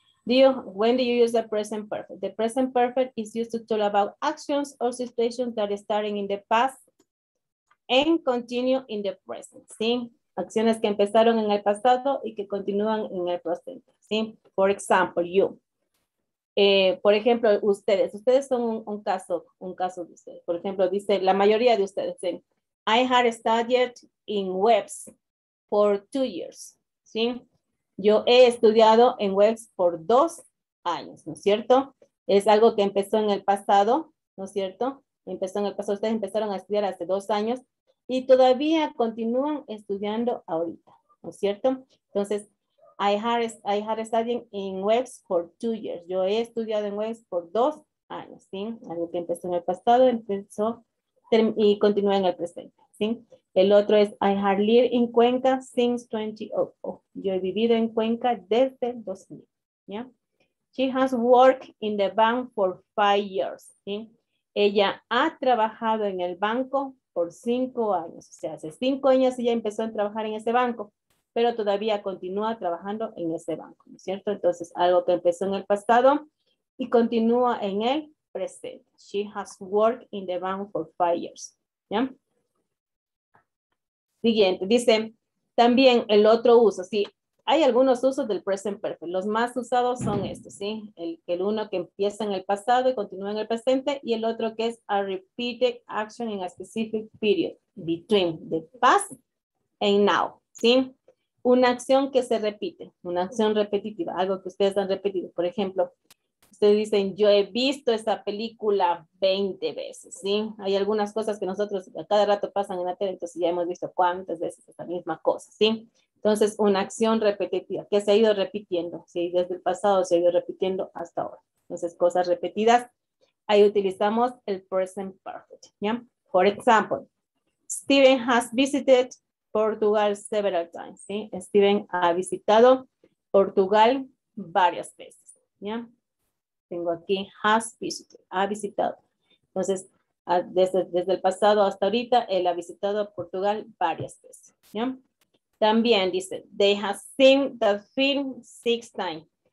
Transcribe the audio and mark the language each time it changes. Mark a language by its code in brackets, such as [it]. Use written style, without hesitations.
[en] When do you use the present perfect? The present perfect is used to talk about actions or situations that are starting in the past and continue in the present, ¿sí? [es] Acciones que empezaron en el pasado y que continúan en el presente, ¿sí? [en] For example, you. [es] Por ejemplo, ustedes son un caso de ustedes. Por ejemplo, dice la mayoría de ustedes, ¿sí? [en] I had studied in webs for 2 years, ¿sí? [es] Yo he estudiado en webs por 2 años, ¿no es cierto? Es algo que empezó en el pasado, ¿no es cierto? Empezó en el pasado, ustedes empezaron a estudiar hace 2 años y todavía continúan estudiando ahorita, ¿no es cierto? [en] Entonces, I had studied in webs for 2 years. [es] Yo he estudiado en webs por 2 años, ¿sí? Algo que empezó en el pasado, empezó y continúa en el presente, ¿sí? El otro es, [en] I have lived in Cuenca since 2000. [es] Yo he vivido en Cuenca desde 2000, ¿ya? [en] She has worked in the bank for 5 years, ¿sí? [es] Ella ha trabajado en el banco por 5 años. O sea, hace 5 años ella empezó a trabajar en ese banco, pero todavía continúa trabajando en ese banco, ¿no es cierto? Entonces, algo que empezó en el pasado y continúa en el presente. [en] She has worked in the bank for 5 years, ¿ya? [es] Siguiente, dice, también el otro uso, sí, hay algunos usos del present perfect. Los más usados son estos, ¿sí? El uno que empieza en el pasado y continúa en el presente, y el otro que es [en] a repeated action in a specific period between the past and now, [es] ¿sí? Una acción que se repite, una acción repetitiva, algo que ustedes han repetido. Por ejemplo, ustedes dicen, yo he visto esta película 20 veces, ¿sí? Hay algunas cosas que nosotros a cada rato pasan en la tele, entonces ya hemos visto cuántas veces esta misma cosa, ¿sí? Entonces, una acción repetitiva que se ha ido repitiendo, ¿sí? Desde el pasado se ha ido repitiendo hasta ahora. Entonces, cosas repetidas, ahí utilizamos el present perfect, ¿ya? [en] For example, Steven has visited Portugal several times, ¿sí? [es] Steven ha visitado Portugal varias veces, ¿ya? Tengo aquí [en] has visited, [es] ha visitado. Entonces, desde el pasado hasta ahorita, él ha visitado Portugal varias veces, ¿ya? También dice, [en] they have seen the film 6 times.